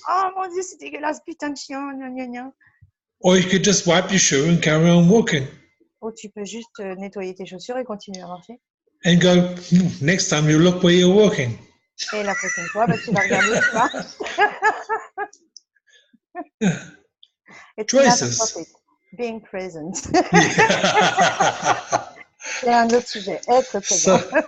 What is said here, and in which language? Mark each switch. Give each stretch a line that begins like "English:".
French: Oh mon Dieu, c'est dégueulasse, putain de chien, gna gna gna.
English: Or you could just wipe your shoe and carry on walking.
French: Ou tu peux juste nettoyer tes chaussures et continuer à marcher.
English: And go, next time you look where you're walking.
French: Et la prochaine fois, tu vas regarder, tu vois.
English: Choices. being present. Yeah.
French: C'est un autre sujet, être présent.